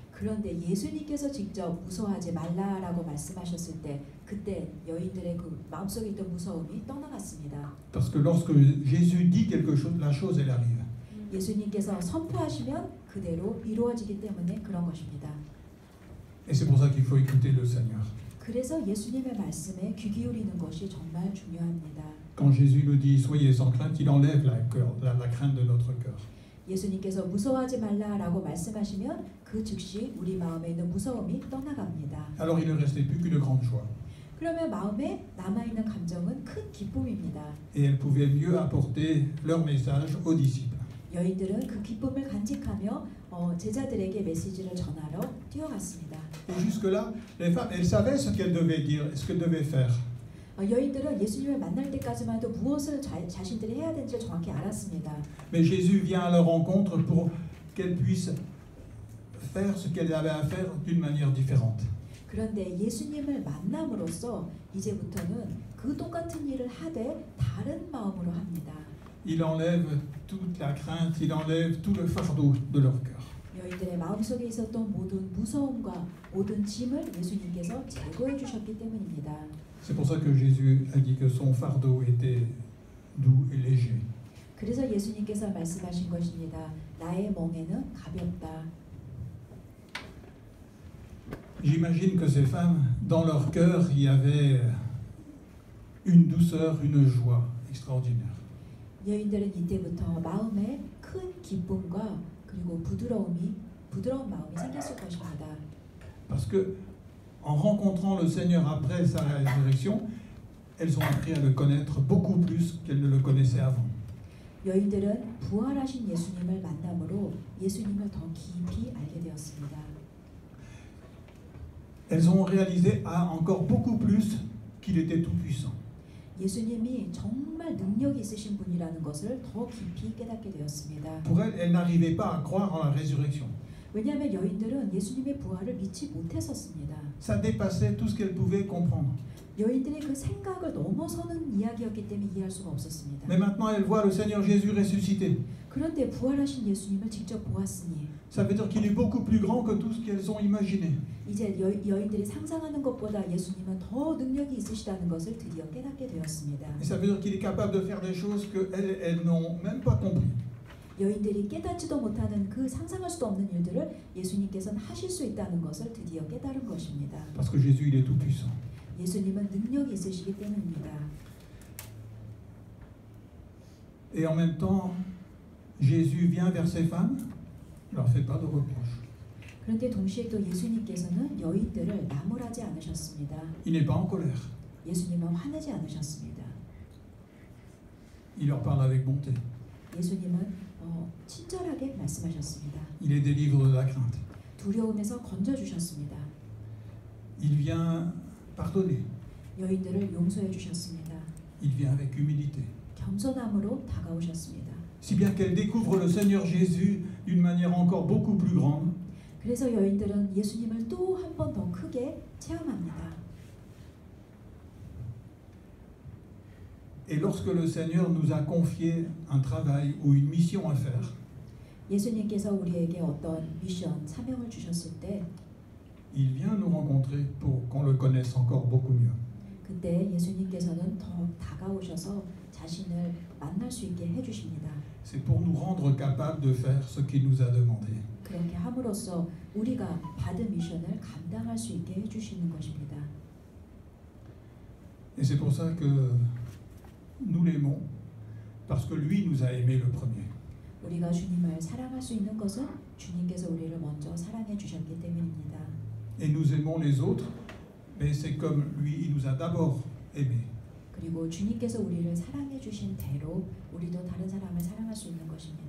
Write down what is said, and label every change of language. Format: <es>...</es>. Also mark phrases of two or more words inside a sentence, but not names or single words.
<ko>그런데 예수님께서 직접 무서워하지 말라라고 말씀하셨을 때 그때 여인들의 그 마음속에 있던 무서움이 떠나갔습니다.</ko> <fr>Parce que lorsque Jésus dit quelque chose, la chose, elle arrive.</fr> <ko>예수님께서 선포하시면 그대로 이루어지기 때문에 그런 것입니다.</ko> <fr>Et c'est pour ça qu'il faut écouter le Seigneur.</fr> <ko>그래서 예수님의 말씀에 귀 기울이는 것이 정말 중요합니다.</ko> <fr>Quand Jésus nous dit, soyez sans crainte, il enlève la crainte de notre cœur.</fr> <ko>예수님께서 무서워하지 말라라고 말씀하시면 그 즉시 우리 마음에 있는 무서움이 떠나갑니다.</ko> <fr>Alors il ne restait plus qu'une grande joie.</fr> <ko>그러면 마음에 남아있는 감정은 큰 기쁨입니다.</ko> <fr>Et elles pouvaient mieux apporter leur message aux disciples.</fr> <ko>여인들은 그 기쁨을 간직하며 제자들에게 메시지를 전하러 뛰어갔습니다.</ko> <fr>Et jusque-là, les femmes, elles savaient ce qu'elles devaient dire, ce qu'elles devaient faire.</fr> <ko>여인들은 예수님을 만날 때까지만 해도 무엇을 자신들이 해야 되는지 정확히 알았습니다.</ko> <fr>Mais Jésus vient à leur rencontre pour qu'elles puissent faire ce qu'elles avaient à faire d'une manière différente.</fr> <ko>그런데 예수님을 만남으로써 이제부터는 그 똑같은 일을 하되 다른 마음으로 합니다.</ko> <fr>Il enlève toute la crainte, il enlève tout le fardeau de leur cœur.</fr> <ko>여인들의 마음속에 있었던 모든 무서움과 모든 짐을 예수님께서 제거해 주셨기 때문입니다.</ko> <fr>C'est pour ça que Jésus a dit que son fardeau était doux et léger.</fr> <ko>그래서 예수님께서 말씀하신 것입니다. 나의 멍에는 가볍다.</ko> <fr>J'imagine que ces femmes, dans leur cœur, il y avait une douceur, une joie extraordinaire.</fr> <ko>여인들은 이때부터 마음에 큰 기쁨과 그리고 부드러운 마음이 생겼을 것입니다.</ko> <fr>Parce que en rencontrant le Seigneur après sa résurrection, elles ont appris à le connaître beaucoup plus qu'elles ne le connaissaient avant.</fr> <ko>여인들은 부활하신 예수님을 만남으로 예수님을 더 깊이 알게 되었습니다.</ko> <fr>Elles ont réalisé encore beaucoup plus qu'il était tout-puissant.</fr> <ko>예수님이 정말 능력이 있으신 분이라는 것을 더 깊이 깨닫게 되었습니다.</ko> <fr>Pour elles, elles n'arrivaient pas à croire en la résurrection.</fr> <ko>왜냐하면 여인들은 예수님의 부활을 믿지 못했었습니다.</ko> <fr>Ça dépassait tout ce qu'elles pouvaient comprendre.</fr> <ko>여인들의 그 생각을 넘어서는 이야기였기 때문에 이해할 수가 없었습니다.</ko> <fr>Mais maintenant, elles voient le Seigneur Jésus ressuscité.</fr> <ko>그런데 부활하신 예수님을 직접 보았으니</ko> <fr>Ça veut dire qu'il est beaucoup plus grand que tout ce qu'elles ont imaginé.</fr> <ko>이제 여인들이 상상하는 것보다 예수님은 더 능력이 있으시다는 것을 드디어 깨닫게 되었습니다.</ko> <fr>Et ça veut dire qu'il est capable de faire des choses qu'elles n'ont même pas compris.</fr> <ko>여인들이 깨닫지도 못하는 그 상상할 수도 없는 일들을 예수님께서는 하실 수 있다는 것을 드디어 깨달은 것입니다.</ko> <fr>Parce que Jésus, il est tout puissant.</fr> <ko>예수님은 능력이 있으시기 때문입니다.</ko> <fr>Et en même temps, Jésus vient vers ces femmes, il ne leur fait pas de reproches.</fr> <ko>그런데 동시에 또 예수님께서는 여인들을 나무라지 않으셨습니다.</ko> <fr>Il n'est pas en colère.</fr> <ko>예수님은 화내지 않으셨습니다.</ko> <fr>Il leur parle avec bonté.</fr> <ko>예수님은 친절하게 말씀하셨습니다.</ko> <fr>Il les délivre de la crainte.</fr> <ko>두려움에서 건져주셨습니다.</ko> <fr>Il vient pardonner.</fr> <ko>여인들을 용서해 주셨습니다.</ko> <fr>Il vient avec humilité.</fr> <ko>겸손함으로 다가오셨습니다.</ko> <fr>Si bien qu'elles découvrent le Seigneur Jésus d'une manière encore beaucoup plus grande.</fr> <ko>그래서 여인들은 예수님을 또 한 번 더 크게 체험합니다.</ko> <fr>Et lorsque le Seigneur nous a confié un travail ou une mission à faire,</fr> <ko>예수님께서 우리에게 어떤 미션, 사명을 주셨을 때</ko> <fr>il vient nous rencontrer pour qu'on le connaisse encore beaucoup mieux.</fr> <ko>그때 예수님께서는 더 다가오셔서 자신을 만날 수 있게 해주십니다.</ko> <fr>C'est pour nous rendre capables de faire ce qu'il nous a demandé.</fr> <ko>그렇게 함으로써 우리가 받은 미션을 감당할 수 있게 해주시는 것입니다.</ko> <fr>Et c'est pour ça que nous l'aimons, parce que lui nous a aimés le premier.</fr> <ko>우리가 주님을 사랑할 수 있는 것은 주님께서 우리를 먼저 사랑해 주셨기 때문입니다.</ko> <fr>Et nous aimons les autres, mais c'est comme lui, il nous a d'abord aimés.</fr> <ko>그리고 주님께서 우리를 사랑해 주신 대로 우리도 다른 사람을 사랑할 수 있는 것입니다.</ko>